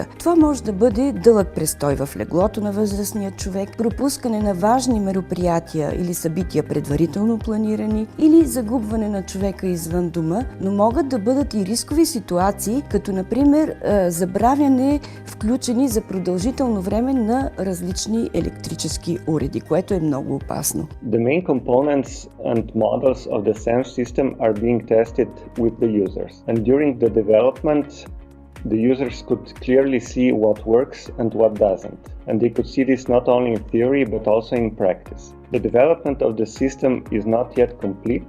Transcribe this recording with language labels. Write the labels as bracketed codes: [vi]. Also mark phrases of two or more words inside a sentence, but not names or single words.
[bg] Това може да бъде дълъг престой в леглото на възрастния човек, пропускане на важни мероприятия или събития предварително планирани, или загубване на човека извън дома, но могат да бъдат и рискови ситуации, като например забравяне включени за продължително време на различни електрически уреди, което е много опасно. [en] The main components and models of the SAAM system are being tested with the users, and during the development the users could clearly see what works and what doesn't, and they could see this not only in theory but also in practice. The development of the system is not yet complete.